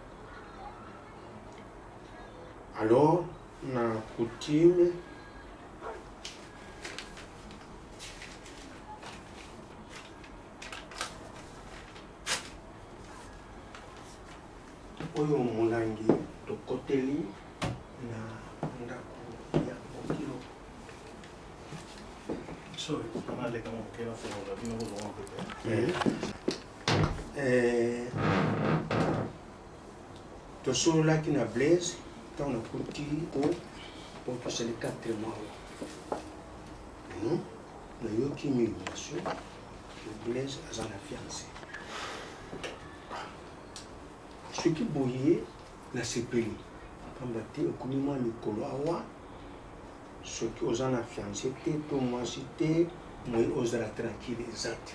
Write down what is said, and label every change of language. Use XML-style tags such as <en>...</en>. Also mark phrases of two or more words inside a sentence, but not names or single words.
<ln>Alors na coutume oyo molangi tokoteli na ndako ya mokilo.</ln> <en>Sorry, I'm not like I'm okay for all that. You know what's wrong with that?</en> <ln>Tosololaki na Blaise ntango nakuti po tosali 4 mois nayoki migration Blaise aza na fiancé. Soki boye nasepeli pamba te okomi mwa mikolo awa soki oza na fiancé te to mwasi te moi ozala tranquille eza te.</ln>